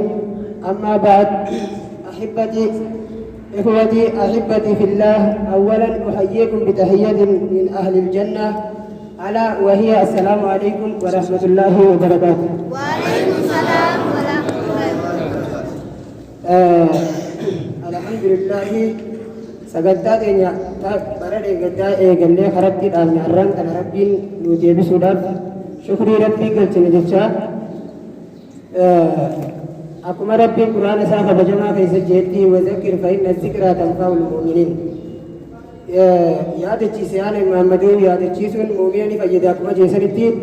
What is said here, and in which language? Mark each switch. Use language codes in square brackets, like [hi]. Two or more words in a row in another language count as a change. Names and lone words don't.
[ar] أما بعد، أحبتي إخوتي أحبتي في الله، أولا أحييكم بتحية من أهل الجنة، ألا وهي السلام عليكم ورحمة الله وبركاته. وعليكم السلام ورحمة الله وبركاته. الحمد لله [om] sagantaa keenya bara deeggaddaa eegallee karatti dhaabne har'aan kana rabbiin nu deebisuudhaaf shukrii rabbii galchine jecha akkuma rabbiin quraana isaa kabajamaa keessa jeetti [ar] وذكر فإن الذكرى تنفع المؤمنين [om] yaadachiise yaana Muhammadoo yaadachiisuun mu'mina ni fayyada akkuma jeesanitti